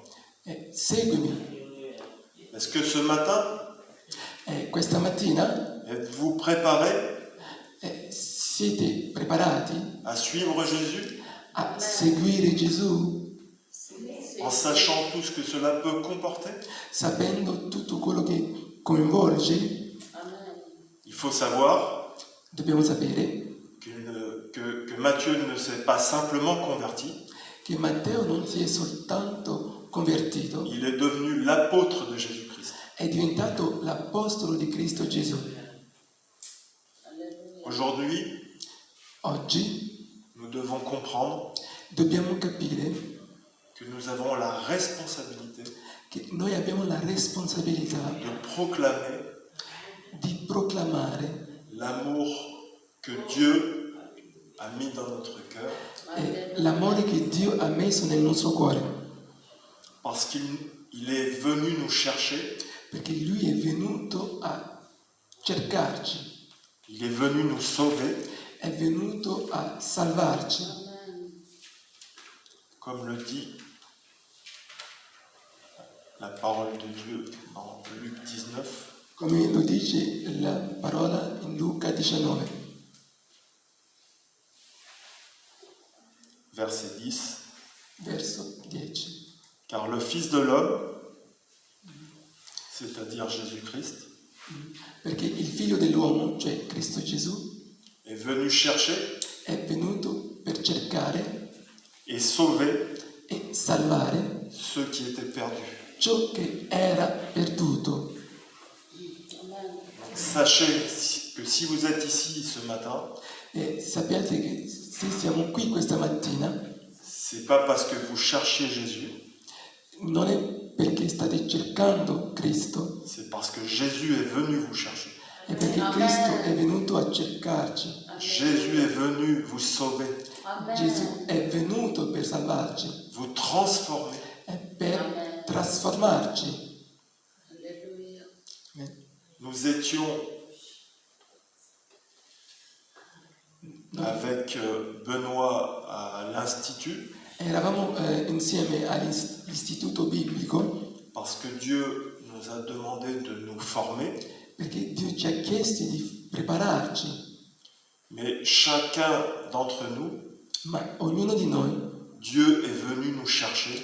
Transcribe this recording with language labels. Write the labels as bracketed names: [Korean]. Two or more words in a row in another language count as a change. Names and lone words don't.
[Italian] seguimi. [French] Est-ce que ce matin, [Italian] Questa mattina [French] êtes-vous préparés [Italian] siete preparati [French] à suivre Jésus [Italian] a seguire Gesù, [French] en sachant tout ce que cela peut comporter? [Italian] sapendo tutto quello che coinvolge? [French] Amen. Il faut savoir [Italian] Dobbiamo sapere [French] que Matthieu ne s'est pas simplement converti, [Italian] che Matteo non si è soltanto convertito, [French] il est devenu l'apôtre de Jésus-Christ. [Italian] è diventato l'apostolo di Cristo Gesù. [French] Alleluia. Aujourd'hui, [Italian] Oggi [French] nous devons comprendre [Italian] dobbiamo capire [French] que nous avons la responsabilité [Italian] che noi abbiamo la responsabilità [French] de proclamer [Italian] di proclamare [French] l'amour que Dieu a mis dans notre cœur, [Italian] l'amore che Dio ha messo nel nostro cuore, [French] parce qu'il est venu nous chercher, [Italian] perché Lui è venuto a cercarci, [French] il est venu nous sauver, [Italian] è venuto a salvarci, [French] Amen. comme le dit la parole de Dieu dans Luc 19. [Italian] come lo dice la parola in Luca 19. [French] verset 10. [Italian] verso 10. [French] Car le Fils de l'homme, c'est-à-dire Jésus-Christ, [Italian] Perché il figlio dell'uomo, cioè Cristo Gesù, [French] est venu chercher [Italian] è venuto per cercare [French] et sauver [Italian] e salvare [French] ceux qui étaient perdus. [Italian] ciò che era perduto. [French] Amen. Sachez que si vous êtes ici ce matin, [Italian] E sappiate che se siamo qui questa mattina, [French] c'est pas parce que vous cherchiez Jésus, [Italian] non è perché state cercando Cristo, [French] c'est parce que Jésus est venu vous chercher. [Italian] è perché [French] Amen. [Italian] Cristo è venuto a cercarci. [French] Jésus est venu vous sauver, Amen. [Italian] Gesù è venuto per salvarci, [French] vous transformer. [Italian] è per [French] Amen. [Italian] trasformarci. [French] Alléluia. Nous étions avec Benoît à l'Institut [Italian] Eravamo insieme all'istituto biblico [French] parce que Dieu nous a demandé de nous former, [Italian] perché Dio ci ha chiesto di prepararci, [French] mais chacun d'entre nous, [Italian] ma ognuno di noi, [French] Dieu est venu nous chercher